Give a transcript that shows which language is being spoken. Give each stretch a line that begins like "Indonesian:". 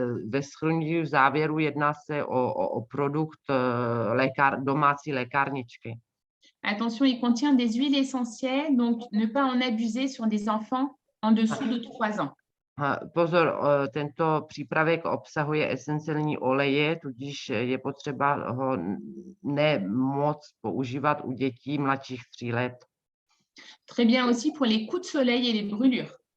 Czech: Ve shrnutí v závěru jedná se o produkt domácí lékárničky.
French: Attention, il contient des huiles essentielles, donc ne pas en abuser sur des enfants en dessous de 3 ans.
Czech: Pozor, tento přípravek obsahuje esenciální oleje, tudíž je potřeba ho nemoc používat u dětí mladších 3 let.
French: Très bien aussi pour les coups de soleil et les brûlures.